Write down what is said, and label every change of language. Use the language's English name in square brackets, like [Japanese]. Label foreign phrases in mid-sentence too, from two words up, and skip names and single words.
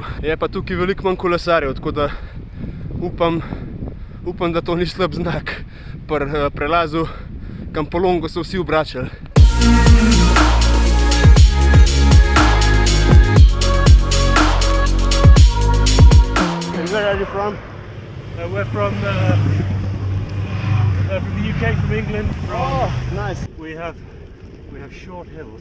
[Slovenian] Je pa tukaj veliko manj kolesarjev, tako da upam, da to ni slab znak. Pri prelazu Campolongo so vsi obračali. [English] And where are you from? We're from the UK, from England. Oh, nice. We have short hills.